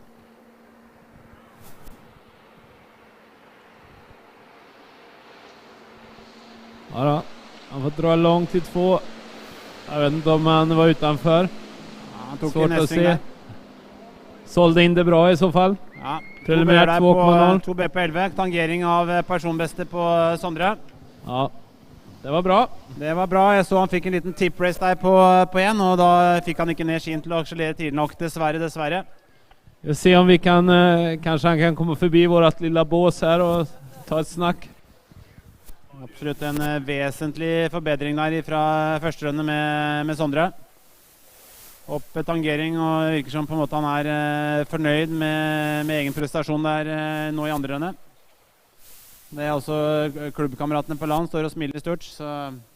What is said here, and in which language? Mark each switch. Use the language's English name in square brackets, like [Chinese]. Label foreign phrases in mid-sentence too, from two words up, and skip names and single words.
[Swedish] Ja då. Han får dra långt till 2. Jag vet inte om han var utanför. Han tog svårt att se. där. Sålde in det bra i så fall. Ja, Preliminärt 2,0. 2B på 11. Tangering av personbäste på Sondre. Ja, det var bra. Det var bra. [Norwegian] Jeg så han fikk en liten [English] tip race [Norwegian] der på en, og da fikk han ikke ned skien til å akselere tidlig nok. Dessverre. [Swedish] Vi ser om vi kan, kanske han kan komma förbi vårt lilla bås här och ta ett snack. [Norwegian] Absolutt en vesentlig forbedring der fra første runde med Sondre. Opp tangering, og det virker som på en måte han er fornøyd med egen prestasjon der nå i andre runde. Det er også klubbkameratene på land, står og smiler stort, så...